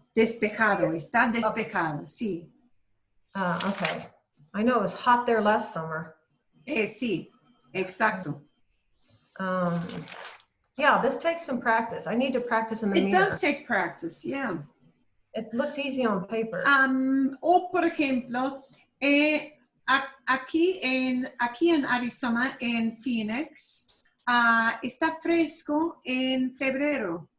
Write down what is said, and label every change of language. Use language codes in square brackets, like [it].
[es] Despejado, está despejado, sí. [en] Okay. I know it was hot there last summer. [es] Sí, exacto. [en] Yeah, this takes some practice. I need to practice in the mirror. It does take practice, yeah. It looks easy on paper. [es] O por ejemplo, aquí en Arizona, en Phoenix, está fresco en febrero.